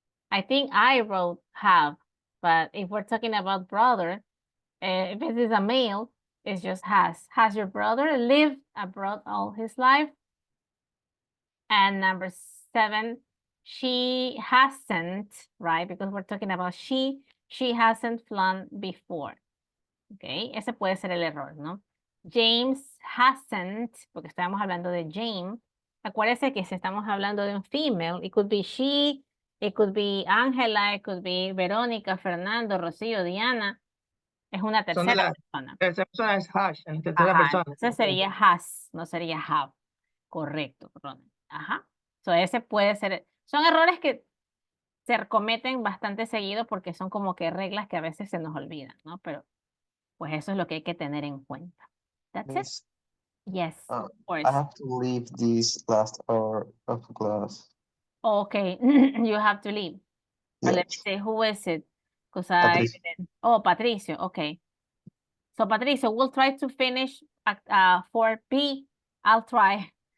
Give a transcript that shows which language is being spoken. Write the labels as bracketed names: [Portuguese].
[English] I think I wrote have, but if we're talking about brother, if it is a male, it's just has. Has your brother lived abroad all his life? And number 7, she hasn't, right? Because we're talking about she hasn't flown before. [Spanish] Ok, ese puede ser el error, ¿no? James hasn't, porque estamos hablando de James. Acuérdese que si estamos hablando de un [English] female, it could be she, it could be Angela, it could be Verónica, Fernando, Rocío, Diana. [Spanish] Es una Son de la persona. tercera persona es hash, en tercera Ajá, persona. entonces sería has, no sería have. Correcto, Ronald. Ajá. So ese puede ser, son errores que se cometen bastante seguido porque son como que reglas que a veces se nos olvidan, ¿no? Pero pues eso es lo que hay que tener en cuenta. [English] That's it. Miss, Yes, of course. I have to leave this last hour of class. Okay, you have to leave. But let me Yes. see, who is it? Because Patricio. Oh, Patricio, okay. So Patricio, we'll try to finish at 4P. I'll try.